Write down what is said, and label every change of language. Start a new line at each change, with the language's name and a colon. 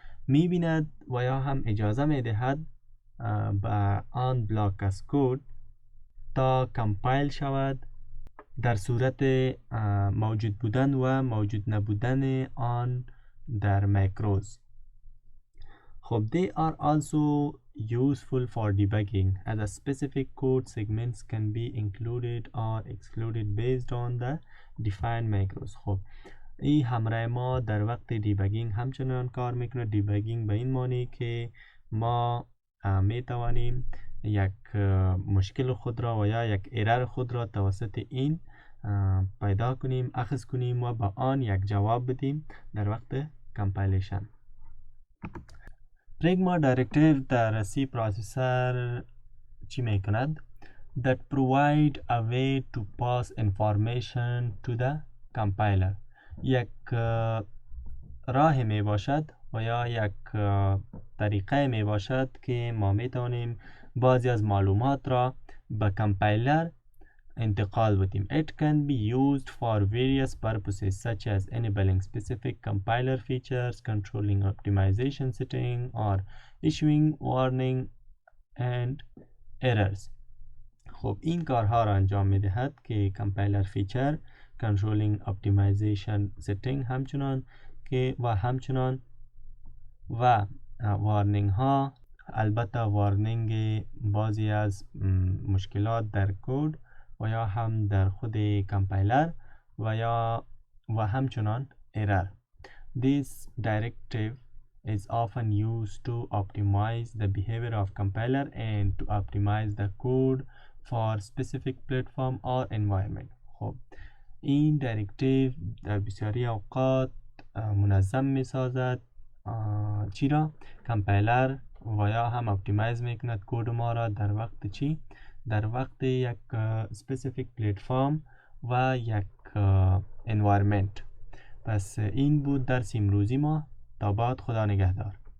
Persian: میبیند و یا هم اجازه میدهد به آن بلاک از کد تا کمپایل شود در صورت موجود بودن و موجود نبودن آن در ماکروز.
English: خب they are also useful for debugging as a specific code segments can be included or excluded based on the defined macros.
Persian: خب این همراه ما در وقت دیبگینگ همچنان کار میکنه. دیبگینگ به این معنی که ما میتوانیم یک مشکل خود را و یا یک ایرر خود را توسط این پیدا کنیم، اخذ کنیم و با آن یک جواب بدیم در وقت کمپایلیشن. پریگما دایرکتیو در سی پروسسور چی میکند؟
English: that provide a way to pass information to the compiler.
Persian: یک راه می باشد و یا یک طریقه می باشد که ما می توانیم بعضی از معلومات را به کمپایلر انتقال بدیم.
English: It can be used for various purposes such as enabling specific compiler features, controlling optimization setting, or issuing warning and errors.
Persian: خب این کارها را انجام می دهد که کمپایلر فیچر،
English: controlling optimization setting
Persian: همچنان که و همچنان و وارنینگ ها، البته وارنینگ بعضی از مشکلات در کد و یا هم در خود کمپایلر و همچنان error.
English: This directive is often used to optimize the behavior of compiler and to optimize the code for specific platform or environment.
Persian: خب این دایرکتیو در بسیاری اوقات منظم می سازد چی را؟ کمپایلر و یا هم اپتیمایز میکند کد ما را در وقت چی؟ در وقت یک specific پلتفرم و یک environment. پس این بود درس امروزی ما. تا بعد، خدا نگهدار.